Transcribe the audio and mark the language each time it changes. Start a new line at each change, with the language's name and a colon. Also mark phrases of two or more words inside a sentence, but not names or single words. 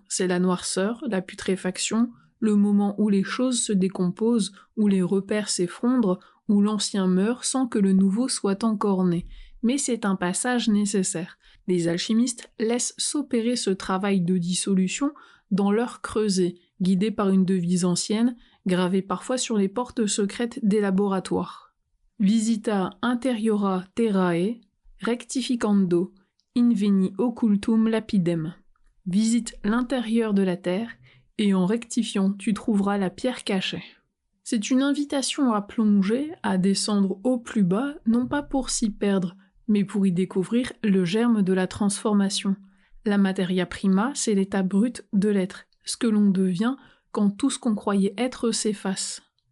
French: C'est la noirceur, la putréfaction, le moment où les choses se décomposent, où les repères s'effondrent, où l'ancien meurt sans que le nouveau soit encore né. Mais c'est un passage nécessaire. Les alchimistes laissent s'opérer ce travail de dissolution dans leur creuset, guidés par une devise ancienne, gravée parfois sur les portes secrètes des laboratoires.
Latin: Visita interiora terrae, rectificando, inveni occultum lapidem.
French: Visite l'intérieur de la terre, et en rectifiant, tu trouveras la pierre cachée. C'est une invitation à plonger, à descendre au plus bas, non pas pour s'y perdre, mais pour y découvrir le germe de la transformation. La
Latin: materia prima,
French: c'est l'état brut de l'être, ce que l'on devient quand tout ce qu'on croyait être s'efface.